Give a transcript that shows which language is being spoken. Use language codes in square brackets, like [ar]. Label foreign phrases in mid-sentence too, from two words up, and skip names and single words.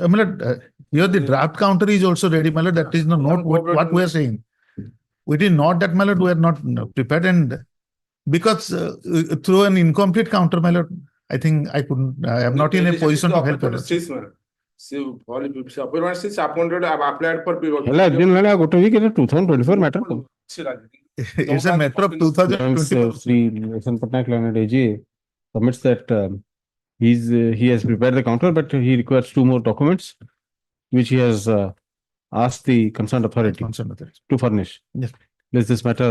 [en] My lord, here the draft counter is also ready, my lord. That is not what we are saying. We did not that, my lord, we are not prepared, and because through an incomplete counter, my lord, I think I couldn't, I am not in a position to help. Appointed, applied for. [or] ହେଲା ଦିନ ହେଲାଣି ଆଉ ଗୋଟେ week ଏଟା 2024 matter କଣ? [en] It's a matter of 2024. Sri Yasan Patnaik learned AG submits that he has prepared the counter, but he requires 2 more documents, which he has asked the concerned authority to furnish. Yes. Let this matter